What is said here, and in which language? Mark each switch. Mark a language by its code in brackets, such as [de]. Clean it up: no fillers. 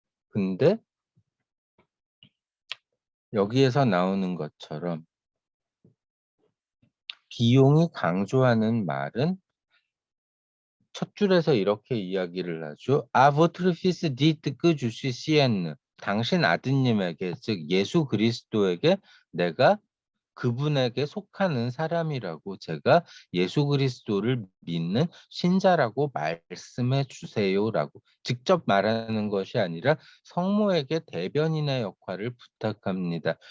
[ko] 근데 여기에서 나오는 것처럼 비용이 강조하는 말은 첫 줄에서 이렇게 이야기를 하죠. [fr] 아 votre fils dit que je suis sienne. [ko] 당신 아드님에게 즉 예수 그리스도에게 내가 그분에게 속하는 사람이라고 제가 예수 그리스도를 믿는 신자라고 말씀해 주세요라고 직접 말하는 것이 아니라 성모에게 대변인의 역할을 부탁합니다.